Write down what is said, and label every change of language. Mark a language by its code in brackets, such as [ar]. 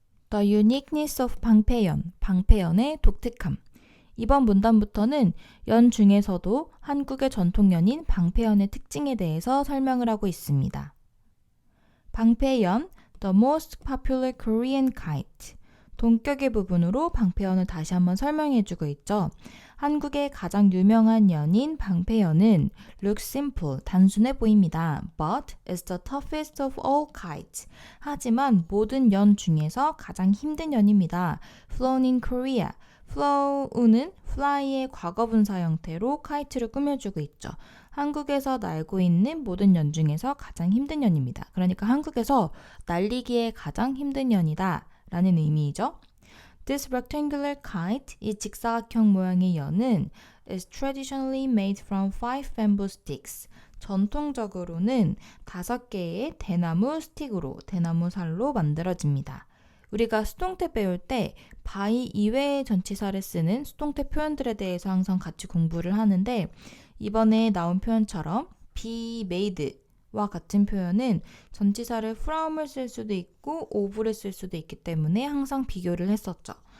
[en] The uniqueness of 방패연, [ko] 방패연의 독특함. 이번 문단부터는 연 중에서도 한국의 전통연인 방패연의 특징에 대해서 설명을 하고 있습니다. [en] 방패연, the most popular Korean kite. [ko] 동격의 부분으로 방패연을 다시 한번 설명해주고 있죠. 한국의 가장 유명한 연인 방패연은 [en] looks simple, [ko] 단순해 보입니다. [en] But is the toughest of all kites. [ko] 하지만 모든 연 중에서 가장 힘든 연입니다. [en] Flown in Korea. [ko] flow는 fly의 과거분사 형태로 카이트를 꾸며주고 있죠. 한국에서 날고 있는 모든 연 중에서 가장 힘든 연입니다. 그러니까 한국에서 날리기에 가장 힘든 연이다 라는 의미이죠. [en] This rectangular kite, [ko] 이 직사각형 모양의 연은 [en] is traditionally made from 5 bamboo sticks. [ko] 전통적으로는 5개의 대나무 스틱으로, 대나무 살로 만들어집니다. 우리가 수동태 배울 때 by 이외의 전치사를 쓰는 수동태 표현들에 대해서 항상 같이 공부를 하는데 이번에 나온 표현처럼 be made와 같은 표현은 전치사를 from을 쓸 수도 있고 of를 쓸 수도 있기 때문에 항상 비교를 했었죠.